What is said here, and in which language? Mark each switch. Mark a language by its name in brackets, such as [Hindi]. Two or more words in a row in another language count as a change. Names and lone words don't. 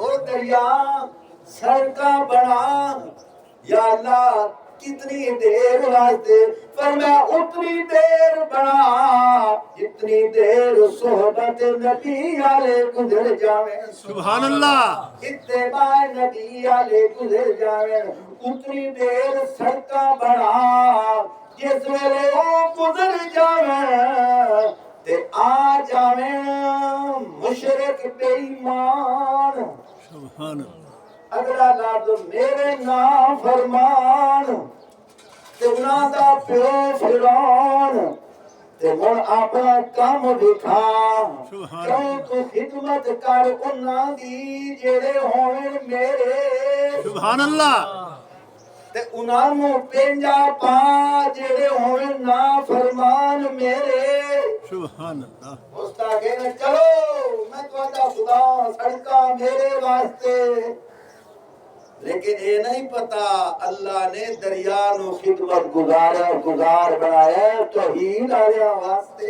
[Punjabi] او دریا سڑکاں بنا [Arabic] یا اللہ [Punjabi] کتنی دیر واسطے فرمایا اتنی دیر بنا جتنی دیر صحبت نبی والے گزر جاویں [Arabic] سبحان اللہ [Punjabi] اتباع نبی والے گزر جاویں اتنی دیر سڑکاں بنا جس ویلے وہ گزر جاویں تے آ جاویں مشرک بے ایمان [Arabic] سبحان اللہ [Punjabi] اگلا لفظ میرے نام فرمان تے انہاں دا پیو فرعون تے ہن اپنا کام دکھا سبحان کیوں تو خدمت کر انہاں دی جڑے ہون میرے [Arabic] سبحان اللہ [Punjabi] تے انہاں نو پنجا پا جڑے ہون نا فرمان میرے [Arabic] سبحان اللہ [Punjabi] استاد کہنے چلو میں تہاڈا خدا سڑکاں میرے واسطے لیکن یہ نہیں پتا اللہ نے دریا نو خدمت گزار بنایا توحید والے واسطے